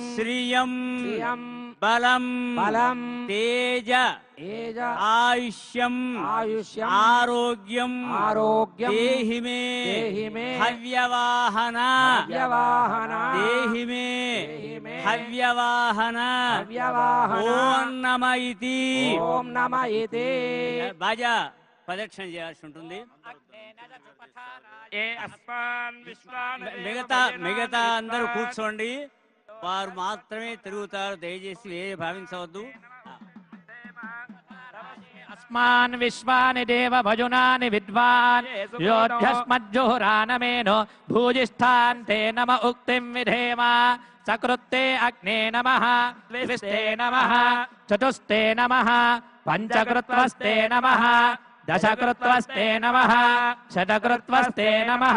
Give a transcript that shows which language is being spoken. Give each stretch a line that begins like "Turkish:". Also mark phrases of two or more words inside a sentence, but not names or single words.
Sanskrit: श्रियं बलं तेज आयुष्यं आरोग्यं देहि मे हव्यवाहन देहि मे हव्यवाहन ओम नमः इति बाजा
Telugu: ప్రదక్షిణ చేయాల్సి ఉంటుంది మిగతా అందరూ కూర్చోండి వారు మాత్రమే తిరుగుతారు దయచేసి వేరే భావించవద్దు
Sanskrit: अस्मान् विश्वानि देव भजुनानि विद्वान् योऽध्यस्मज्जुहुरानमेनो भूजिष्ठान्ते नम उक्तिं विधेम सकृत्ते अग्ने नमः द्विस्ते नमः चतुस्ते नमः पञ्चकृत्वस्ते नमः दशकृत्वस्ते नमः शतकृत्वस्ते नमः